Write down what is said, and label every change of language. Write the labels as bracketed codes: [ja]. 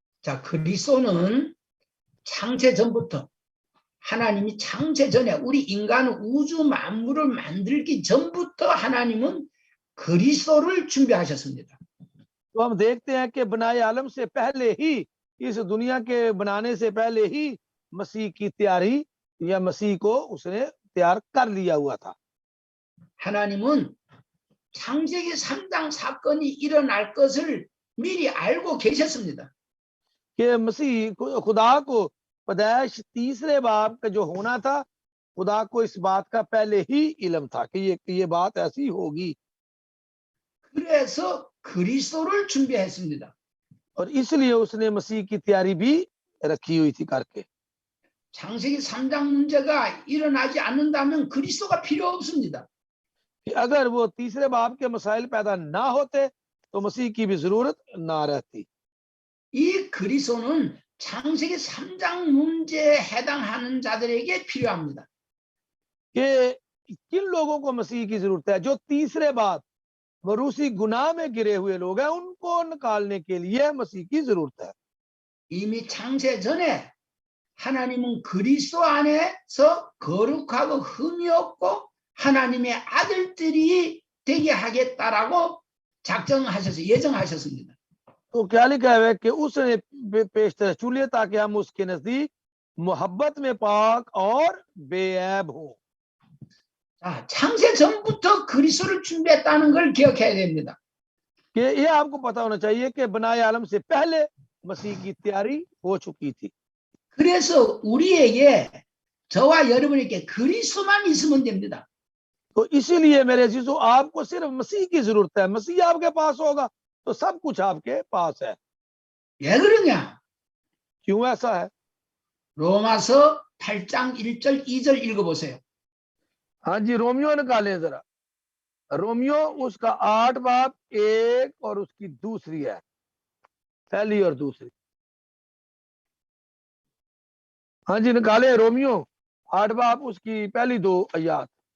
[ko] 자, 그리스도는 창세 전부터 하나님이 창세 전에 우리 인간 우주 만물을 만들기 전부터 하나님은 그리스도를 준비하셨습니다. [hi] तो हम देखते हैं कि बनाए आलम से पहले ही, इस दुनिया के बनाने से पहले ही मसीह की तैयारी या मसीह को उसने तैयार कर लिया हुआ था। [ko] 하나님은 창세기 3장 사건이 일어날 것을 미리 알고 계셨습니다. [hi] कि मसीह खुदा को पैदाइश 3 बाब का जो होना था, खुदा को इस बात का पहले ही इल्म था कि ये बात ऐसी होगी। [ko] 그래서 그리스도를 준비했습니다. [hi] और इसलिए उसने मसीह की तैयारी भी रखी हुई थी करके। [ko] 창세기 3장 문제가 일어나지 않는다면 그리스도가 필요 없습니다. [hi] अगर वो 3 बाब के मसाइल पैदा ना होते तो मसीह की भी जरूरत ना रहती। [ko] 이 그리스도는 창세기 3장 문제에 해당하는 자들에게 필요합니다. [hi] कि किन लोगों को मसीह की जरूरत है? जो 3 बाब मरूसी गुनाह में गिरे हुए लोग हैं, उनको निकालने के लिए मसीह की जरूरत है। [ko] 이미 창세 전에 하나님은 그리스도 안에서 거룩하고 흠이 없고 하나님의 아들들이 되게 하겠다라고 예정하셨습니다. [hi] तो क्या लिखा है कि उसने पेशतर चुनिए ताकि हम उसके नजदीक मोहब्बत में पाक और बेऐब हो। [ko] 자, 창세 전부터 그리스도를 준비했다는 걸 기억해야 됩니다. [hi] कि ये आपको पता होना चाहिए कि बनाए आलम से पहले मसीह की तैयारी हो चुकी थी। [ko] 그래서 우리에게 저와 여러분에게 그리스도만 있으면 됩니다. [hi] तो इसीलिए मेरे अजीजों, आपको सिर्फ मसीह की जरूरत है। मसीह आपके पास होगा तो सब कुछ आपके पास है। [ko] 왜 그러냐? [hi] क्यों ऐसा है? [ko] 로마서 8장 1절 2절 읽어보세요. [hi] हाँ जी, रोमियो निकालें जरा। रोमियो उसका 8 बाब 1 और उसकी दूसरी है, पहली और दूसरी। हाँ जी, निकाले रोमियो 8 बाब उसकी पहली 2 आयत।